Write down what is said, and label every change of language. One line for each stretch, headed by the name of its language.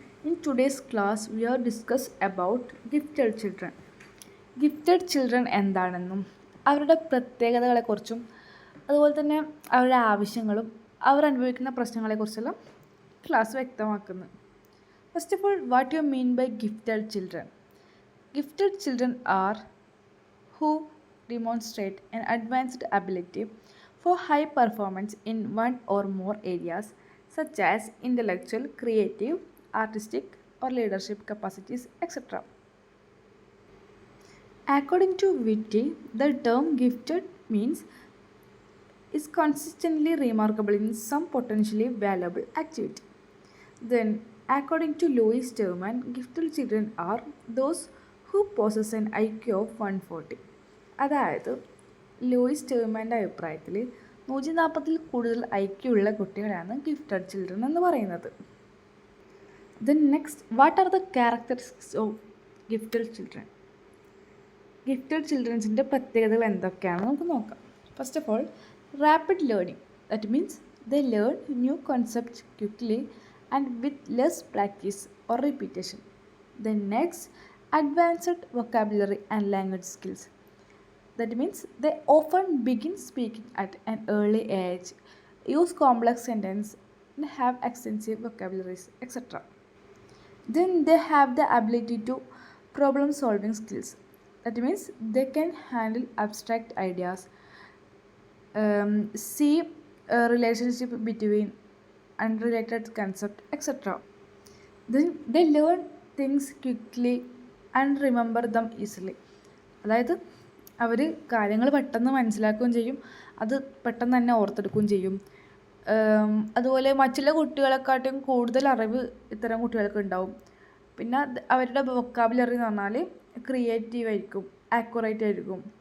English: In today's class, we are discuss about gifted children.
Malayalam: Gifted children എന്താണെന്നും അവരുടെ പ്രത്യേകതകളെക്കുറിച്ചും അതുപോലെ തന്നെ അവരുടെ ആവശ്യങ്ങളും അവർ അനുഭവിക്കുന്ന പ്രശ്നങ്ങളെക്കുറിച്ചെല്ലാം ക്ലാസ് വ്യക്തമാക്കുന്നു.
English: First of all, what you mean by gifted children? Gifted children are who demonstrate an advanced ability for high performance in one or more areas such as intellectual, creative, artistic, or leadership capacities, etc. According to Whitty, the term gifted means is consistently remarkable in some potentially valuable activity. Then, according to Louis Terman, gifted children are those who possess an IQ of 140.
Malayalam: അതായത് Luis ടെർമാൻ്റെ അഭിപ്രായത്തിൽ 140 കൂടുതൽ IQ ഉള്ള കുട്ടികളാണ് gifted children എന്ന് പറയുന്നത്.
English: Then next, what are the characteristics of gifted children?
Malayalam: Gifted ചിൽഡ്രൻസിൻ്റെ പ്രത്യേകതകൾ എന്തൊക്കെയാണെന്ന് നമുക്ക് നോക്കാം.
English: First of all, rapid learning. That means they learn new concept quickly and with less practice or repetition. Then next, advanced vocabulary and language skills. That means they often begin speaking at an early age, use complex sentences, and have extensive vocabularies, etc. Then they have the ability to problem solving skills. That means they can handle abstract ideas, see a relationship between unrelated concepts, etc. Then they learn things quickly and remember them easily.
Malayalam: അതായത് അവർ കാര്യങ്ങൾ പെട്ടെന്ന് മനസ്സിലാക്കുകയും ചെയ്യും, അത് പെട്ടെന്ന് തന്നെ ഓർത്തെടുക്കുകയും ചെയ്യും. അതുപോലെ മറ്റുള്ള കുട്ടികളെക്കാട്ടും കൂടുതൽ അറിവ് ഇത്തരം കുട്ടികൾക്ക് ഉണ്ടാവും. പിന്നെ അവരുടെ വൊക്കാബുലറി എന്ന് പറഞ്ഞാൽ ക്രിയേറ്റീവ് ആയിരിക്കും, ആക്യുറേറ്റ് ആയിരിക്കും.